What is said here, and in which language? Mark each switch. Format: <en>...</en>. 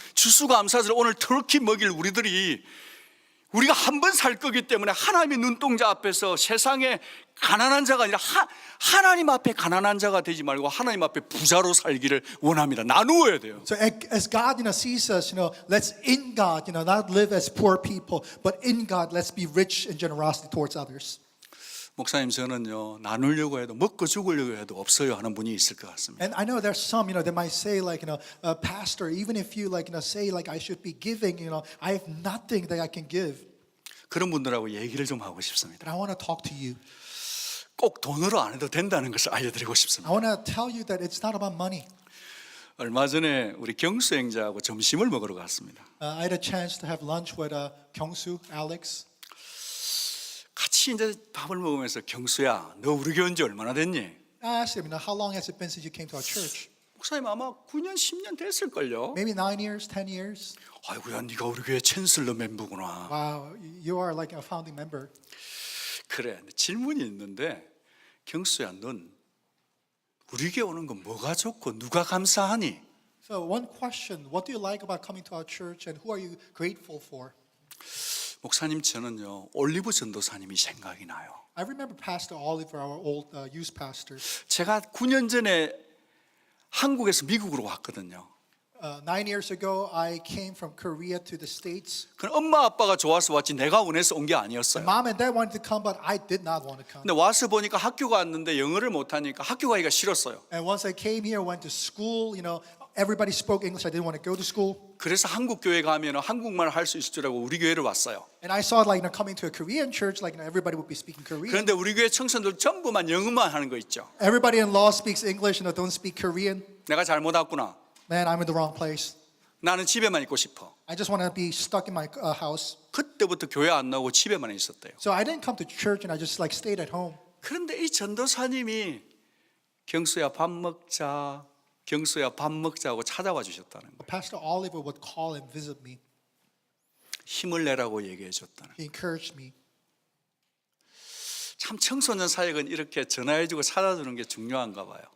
<ko>추수감사절 오늘 터키 먹일 우리들이 우리가 한 번 살 거기 때문에 하나님의 눈동자 앞에서 세상에 가난한 자가 아니라 하나님 앞에 가난한 자가 되지 말고 하나님 앞에 부자로 살기를 원합니다. 나누어야 돼요.</ko> <en>So as God, sees us, let's in God, not live as poor people, but in God, let's be rich in generosity towards others.</en> <ko>목사님, 저는요 나누려고 해도 먹고 죽으려고 해도 없어요 하는 분이 있을 것 같습니다.</ko> <en>And I know there's some, that might say Pastor, even if you say I should be giving, I have nothing that I can give.</en> <ko>그런 분들하고 얘기를 좀 하고 싶습니다.</ko> <en>But I want to talk to you.</en> <ko>꼭 돈으로 안 해도 된다는 것을 알려드리고 싶습니다.</ko> <en>I want to tell you that it's not about money.</en> <ko>얼마 전에 우리 경수 형제하고 점심을 먹으러 갔습니다.</ko> <en>I had a chance to have lunch with Kyungsu, Alex.</en> <ko>같이 이제 밥을 먹으면서 경수야, 너 우리 교회 온 지 얼마나 됐니?</ko> <en>I asked him, how long has it been since you came to our church?</en> <ko>목사님 아마 9년 10년 됐을걸요.</ko> <en>Maybe 9 years, 10 years.</en> <ko>아이고야, 네가 우리 교회 챈슬러 멤버구나.</ko> <en>Wow, you are like a founding member.</en> <ko>그래, 질문이 있는데 경수야, 넌 우리 교회 오는 거 뭐가 좋고 누가 감사하니?</ko> <en>So one question, what do you like about coming to our church and who are you grateful for?</en> <ko>목사님, 저는요 올리브 전도사님이 생각이 나요.</ko> <en>I remember Pastor Oliver, our old youth pastor.</en> <ko>제가 9년 전에 한국에서 미국으로 왔거든요.</ko> <en>9 years ago, I came from Korea to the States.</en> <ko>그럼 엄마 아빠가 좋아서 왔지 내가 원해서 온 게 아니었어요.</ko> <en>Mom and Dad wanted to come, but I did not want to come.</en> <ko>근데 와서 보니까 학교가 왔는데 영어를 못하니까 학교 가기가 싫었어요.</ko> <en>And once I came here, went to school, everybody spoke English. I didn't want to go to school.</en> <ko>그래서 한국 교회 가면 한국말 할 수 있을 줄 알고 우리 교회를 왔어요.</ko> <en>And I saw coming to a Korean church, everybody would be speaking Korean.</en> <ko>그런데 우리 교회 청소년들 전부만 영어만 하는 거 있죠.</ko> <en>Everybody in law speaks English, don't speak Korean.</en> <ko>내가 잘못 왔구나.</ko> <en>Man, I'm in the wrong place.</en> <ko>나는 집에만 있고 싶어.</ko> <en>I just want to be stuck in my house.</en> <ko>그때부터 교회 안 나오고 집에만 있었대요.</ko> <en>So I didn't come to church and I just stayed at home.</en> <ko>그런데 이 전도사님이 경수야 밥 먹자, 경수야 밥 먹자고 찾아와 주셨다는 거예요.</ko> <en>Pastor Oliver would call and visit me.</en> <ko>힘을 내라고 얘기해 줬다는 거예요.</ko> <en>He encouraged me.</en> <ko>참 청소년 사역은 이렇게 전화해주고 찾아주는 게 중요한가 봐요.</ko>